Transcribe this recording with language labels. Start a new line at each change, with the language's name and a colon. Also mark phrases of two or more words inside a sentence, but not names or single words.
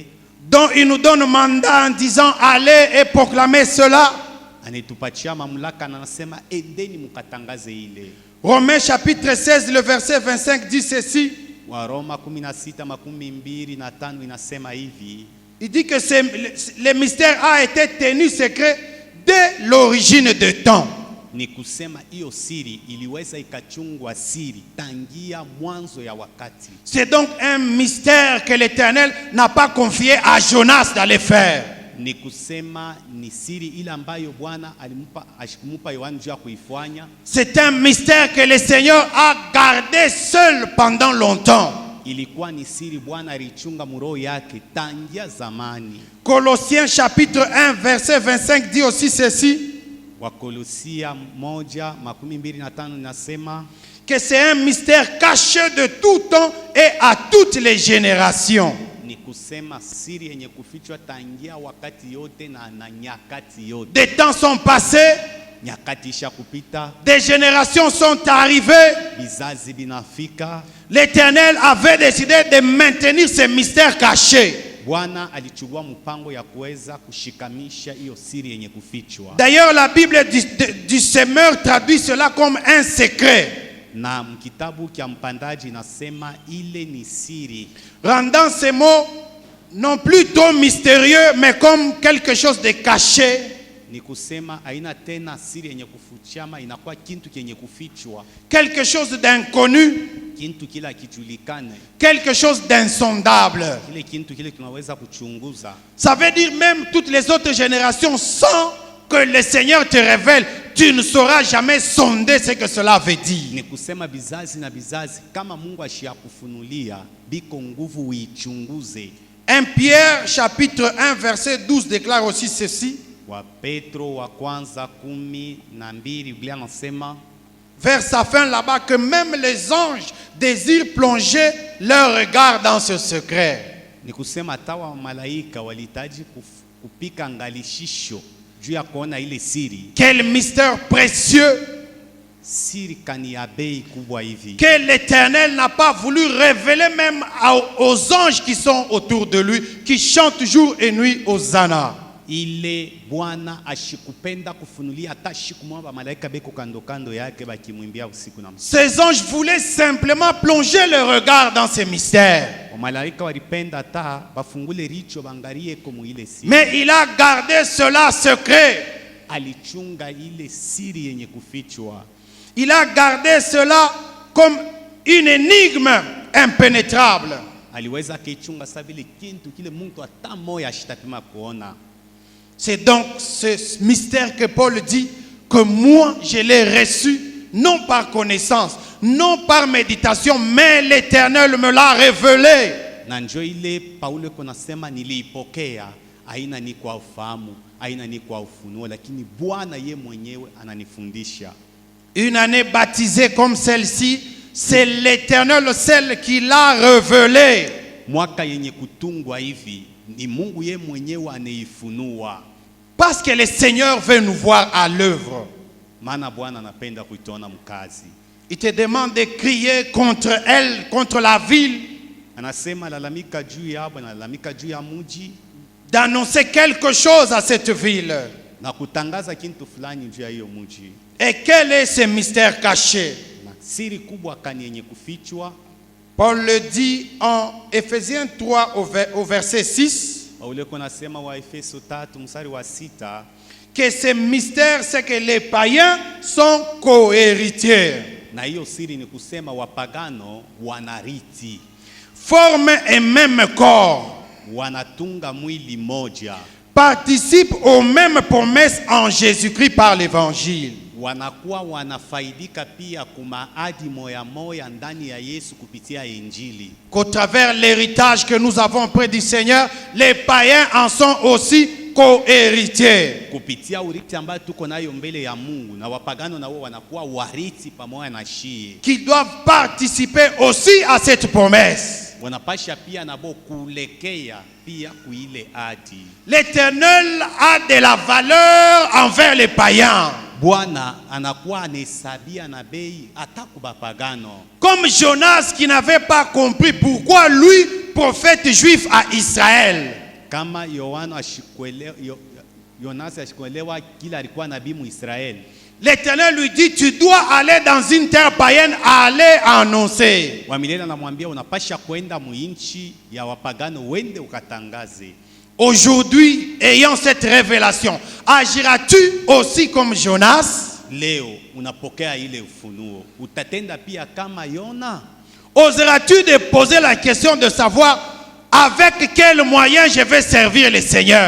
French: Dont il nous donne mandat en disant, allez et proclamez cela.
Swahili: anetupatia mamlaka na anasema endeni mukatangaze ile.
French: Romains chapitre 16, le verset 25 dit ceci.
Swahili: Waroma 16:25 inasema hivi.
French: Il dit que le mystère a été tenu secret dès l'origine de temps.
Swahili: Ni kusema hiyo siri iliweza ikachungwa siri tangia mwanzo ya wakati.
French: C'est donc un mystère que l'Éternel n'a pas confié à Jonas d'aller faire.
Swahili: Ni kusema ni siri ile ambayo Bwana ashikumupa Yohana juu ya kuifanya.
French: C'est un mystère que le Seigneur a gardé seul pendant longtemps.
Swahili: Ilikuwa ni siri Bwana alichunga muroho yake tangia zamani.
French: Colossiens chapitre 1 verset 25 dit aussi ceci.
Swahili: Wakolosia 1:25 nasema
French: Que c'est un mystère caché de tout temps et à toutes les générations.
Swahili: ni kusema siri yenye kufichwa tangia wakati yote na nyakati yote.
French: Des temps sont passés,
Swahili: Nyakati isha kupita,
French: des générations sont arrivées.
Swahili: bizazi binafika.
French: L'Éternel avait décidé de maintenir ce mystère caché.
Swahili: Bwana alichukua mpango ya kuweza kushikamisha hiyo siri yenye kufichwa.
French: D'ailleurs, la Bible du semeur traduit cela comme un secret,
Swahili: Na mkitabu kia mpandaji nasema ile ni siri,
French: rendant ces mots non plus trop mystérieux, mais comme quelque chose de caché.
Swahili: ni kusema haina tena siri yenye kufichama, inakuwa kintu kenye kufichwa,
French: Quelque chose d'inconnu,
Swahili: kintu kila kijulikane,
French: quelque chose d'insondable.
Swahili: kile kintu kile tunaweza kuchunguza.
French: Ça veut dire même toutes les autres générations, sans que le Seigneur te révèle, tu ne sauras jamais sonder ce que cela veut dire.
Swahili: Ni kusema bizazi na bizazi, kama Mungu ashiakufunulia biko nguvu uichunguze,
French: 1 Pierre chapitre 1 verset 12 déclare aussi ceci.
Swahili: Wa Petro wa kwanza 12 Biblia nasema
French: Vers sa fin là-bas, que même les anges désirent plonger leur regard dans ce secret.
Swahili: ni kusema hata wa malaika walihitaji kupika angalishisho juu ya kuona ile siri.
French: Quel mystère précieux
Swahili: Siri kani ya bei kubwa hivi
French: que l'Éternel n'a pas voulu révéler même aux anges qui sont autour de lui, qui chantent jour et nuit Hosanna.
Swahili: ile Bwana ashikupenda kufunulia hata shikumwamba malaika beko kando kando yake bakimwimbia usiku na mchana.
French: Ces anges voulaient simplement plonger leur regard dans ces mystères.
Swahili: Malaika walipenda hata bafungule richo bangarie komu ile siri.
French: Mais il a gardé cela secret.
Swahili: Alichunga ile siri yenye kufichwa.
French: Il a gardé cela comme une énigme impénétrable.
Swahili: Aliweza kichunga sabili kintu kile mtu hata moya ashitapima kuona.
French: C'est donc ce mystère que Paul dit que moi je l'ai reçu non par connaissance, non par méditation, mais l'Éternel me l'a révélé.
Swahili: Na njo ile Paulo konasema niliipokea, haina ni kwa ufahamu, haina ni kwa ufunuo, lakini Bwana ye mwenyewe ananifundisha.
French: Une année baptisée comme celle-ci, c'est l'Éternel seul qui l'a révélé.
Swahili: Mwaka yenye kutungwa hivi ni Mungu ye mwenyewe aneifunua.
French: Parce que le Seigneur veut nous voir à l'œuvre.
Swahili: Maana Bwana anapenda kuituona mkazi.
French: Il te demande de crier contre elle, contre la ville.
Swahili: Anasema lalamika juu ya Bwana, lalamika juu ya mji.
French: D'annoncer quelque chose à cette ville.
Swahili: Na kutangaza kintu fulani juu ya hiyo mji.
French: Et quel est ce mystère caché?
Swahili: Na siri kubwa kani yenye kufichwa.
French: Paul le dit en Éphésiens 3 au verset 6.
Swahili: Paulo konasema wa Efeso 3 mstari wa 6
French: que ce mystère c'est que les païens sont co-héritiers.
Swahili: Na hiyo siri ni kusema wapagano wanariti.
French: Forment un même corps.
Swahili: Wanatunga mwili moja.
French: Participent aux mêmes promesses en Jésus-Christ par l'évangile.
Swahili: Wanakuwa wanafaidika pia kumaadi moya moya ndani ya Yesu kupitia Injili.
French: Qu'au travers l'héritage que nous avons près du Seigneur, les païens en sont aussi co-héritiers.
Swahili: Kupitia uriti ambayo tuko nayo mbele ya Mungu na wapagano nao wanakuwa wariti pamoja na shie.
French: Qui doivent participer aussi à cette promesse.
Swahili: Wanapasha pia nabo kulekea pia kuile adi.
French: L'Éternel a de la valeur envers les païens.
Swahili: Bwana anakuwa anahesabia na bei hata kubapagano.
French: Comme Jonas qui n'avait pas compris pourquoi lui, prophète juif à Israël.
Swahili: Kama Yonas ashikuelewa kila alikuwa nabii mu Israel.
French: L'Éternel lui dit, tu dois aller dans une terre païenne, aller annoncer.
Swahili: Wamilele anamwambia unapasha kwenda muinchi ya wapagano wende ukatangaze.
French: Aujourd'hui, ayant cette révélation, agiras-tu aussi comme Jonas?
Swahili: Leo unapokea ile ufunuo, utatenda pia kama Yona?
French: Oseras-tu de poser la question de savoir avec quel moyen je vais servir le Seigneur?